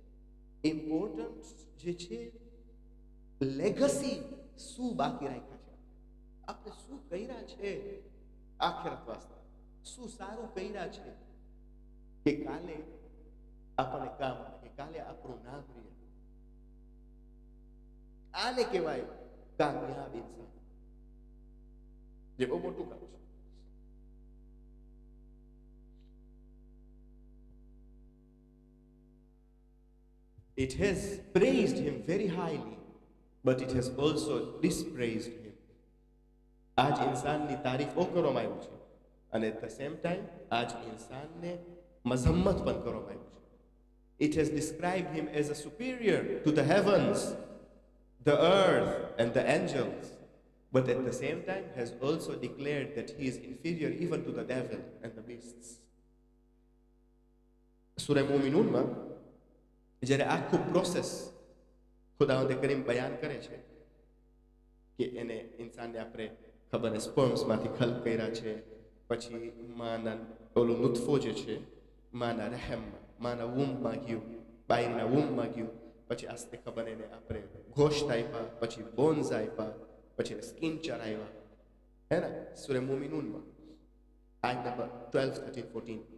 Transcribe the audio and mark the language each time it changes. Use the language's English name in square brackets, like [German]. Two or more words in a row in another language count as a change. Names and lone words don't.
[Gujarati] ઇમ્પોર્ટન્ટ જે છે લેગસી, શું બાકી રાખ્યા છે આપણે, શું કર્યા છે આખિરત વાસ્તે, શું સારું કર્યા છે કે કાલે આપણને કામ આવે, કે કાલે આપણું નામ રહે. આને કહેવાય કામયાબ ઇન્સાન, જે બહુ મોટું કામ છે. [English] It has praised him very highly, but it has also dispraised him. [Gujarati] આજ ઇન્સાનની તારીફો કરવામાં આવ્યું છે અને [English] at the same time [Gujarati] આજ ઇન્સાનને મઝમ્મત પણ કરવામાં આવ્યું છે. [English] It has described him as a superior to the heavens, the earth and the angels, but at the same time has also declared that he is inferior even to the devil and the beasts. [Gujarati] સૂરા મુમિનૂનમાં જ્યારે આખું પ્રોસેસ ખુદાવંદ કરીમ બયાન કરે છે કે એને ઇન્સાનને આપણે ખબર ને સ્પર્મ્સમાંથી ખલ્ક કર્યા છે, પછી માના ઓલું નુતફો જે છે માના રહેમમાં માના વૂમમાં ગયું, બાયના વૂમમાં ગયું, પછી આસ્તે ખબર એને આપણે ગોશ્ત આપ્યા, પછી બોન્સ આપ્યા, પછી એને સ્કિન ચરાવ્યા, હે ને સૂરે મોમિનૂનમાં આયત નંબર 12, 13, 14.